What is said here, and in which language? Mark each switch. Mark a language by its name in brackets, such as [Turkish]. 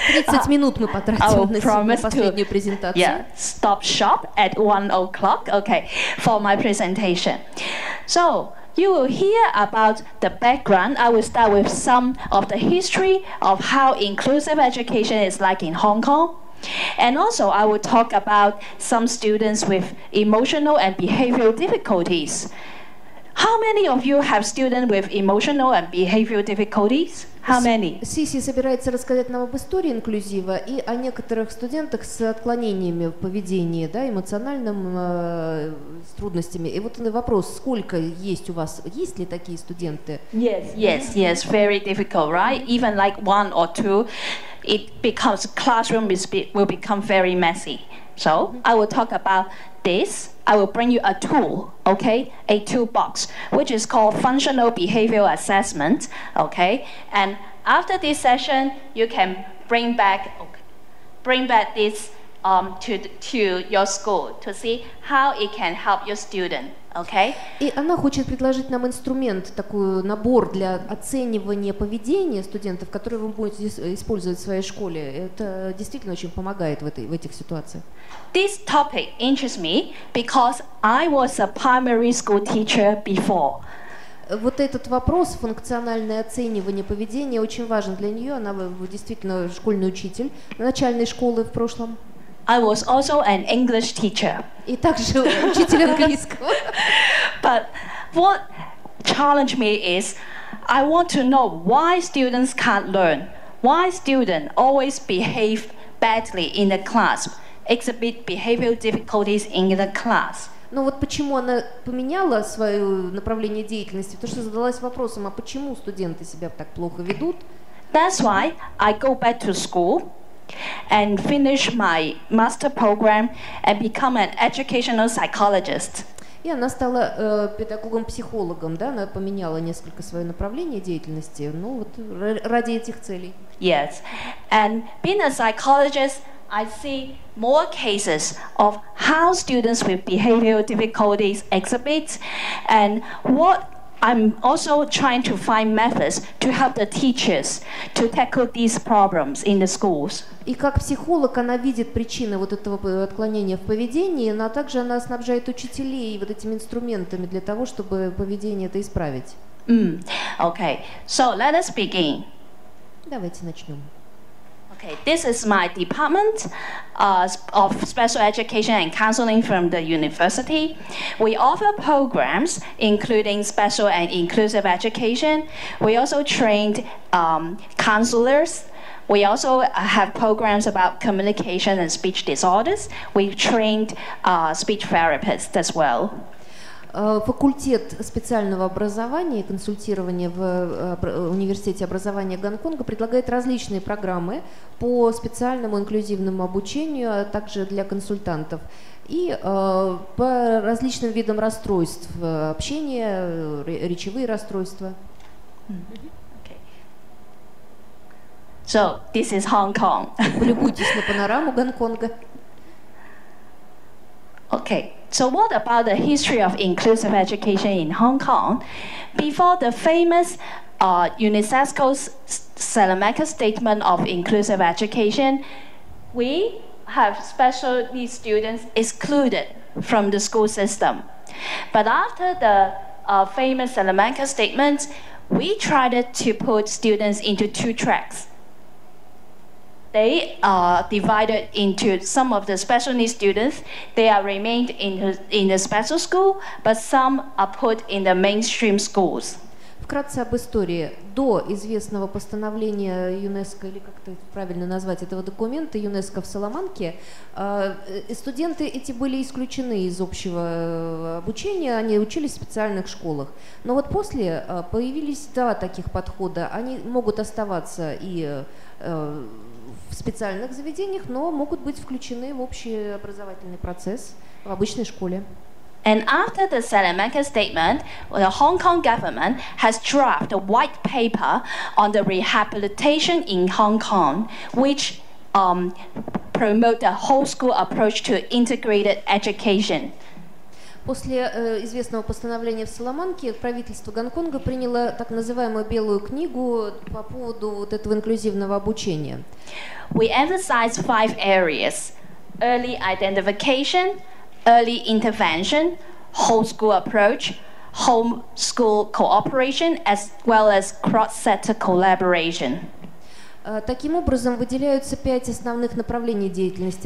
[Russian] 30 минут мы потратим на последнюю презентацию. [English] Yeah, stop shop at 1 o'clock, okay, for my presentation. So, you will hear about the background. I will start with some of the history of how inclusive education is like in Hong Kong. And also, I will talk about some students with emotional and behavioral difficulties. How many of you have students with emotional and behavioral difficulties? How many? [Russian] Сиси собирается рассказать нам об истории инклюзива и о некоторых студентах с отклонениями в поведении, да, эмоциональным, с трудностями. И вот вопрос, сколько есть у вас, есть ли такие студенты? [English] Yes, very difficult, right? Even like 1 or 2, it becomes, classroom will become very messy. So, I will talk about this. I will bring you a tool, okay, a toolbox, which is called functional behavioral assessment, okay. And after this session, you can bring back this to your school to see how it can help your student, okay. [Russian] И она хочет предложить нам инструмент, такой набор для оценивания поведения студентов, который вы будете использовать в своей школе. Это действительно очень помогает в этих ситуациях. [English] This topic interests me because I was a primary school teacher before. [Russian] Вот этот вопрос, функциональное оценивание поведения, очень важен для нее. Она действительно школьный учитель начальной школы в прошлом. [English] I was also an English teacher. [Russian] И также учитель английского. [English] But what challenged me is I want to know why students can't learn, why students always behave badly in the class, exhibit behavioral difficulties in the class. [Russian] Но вот почему она поменяла свое направление деятельности, потому что задалась вопросом, а почему студенты себя так плохо ведут? [English] That's why I go back to school and finish my master program and become an educational psychologist. [Russian] И она стала педагогом-психологом, да, она поменяла несколько свое направление деятельности, ну вот ради этих целей. [English] Yes, and being a psychologist, I see more cases of how students with behavioral difficulties exhibit, and what I'm also trying to find methods to help the teachers to tackle these problems in the schools. [Russian] И как психолог она видит причины вот этого отклонения в поведении, но также она снабжает учителей вот этими инструментами для того, чтобы поведение это исправить. [English] Okay, so let us begin. [Russian] Давайте начнем. [English] Okay, this is my department of special education and counseling from the university. We offer programs including special and inclusive education. We also trained counselors. We also have programs about communication and speech disorders. We trained speech therapists as well. [Russian] Факультет специального образования и консультирования в Университете образования Гонконга предлагает различные программы по специальному инклюзивному обучению, а также для консультантов. И по различным видам расстройств общения, речевые расстройства. [English] Okay. So, this is Hong Kong. [Russian] Полюбуйтесь на панораму Гонконга. [English] Okay. So what about the history of inclusive education in Hong Kong? Before the famous UNESCO's Salamanca Statement of Inclusive Education, we have special needs students excluded from the school system. But after the famous Salamanca statement, we tried to put students into two tracks. They are divided into some of the special needs students. They are remained in the special school, but some are put in the mainstream schools. [Russian] Вкратце об истории. До известного постановления ЮНЕСКО, или как это правильно назвать, этого документа ЮНЕСКО в Саламанке, студенты эти были исключены из общего обучения, они учились в специальных школах. Но вот после появились два таких подхода. Они могут оставаться и в специальных заведениях, но могут быть включены в общий образовательный процесс в обычной школе. [English] And after the Salamanca statement, the Hong Kong government has drafted a white paper on the rehabilitation in Hong Kong, which promote the whole school approach to integrated education. [Russian] После известного постановления в Саламанке правительство Гонконга приняло так называемую белую книгу по поводу вот этого инклюзивного обучения. [English] We emphasize 5 areas: early identification, early intervention, whole school approach, home school cooperation, as well as cross-sector collaboration. [Russian] Таким образом, выделяются 5 основных направлений деятельности.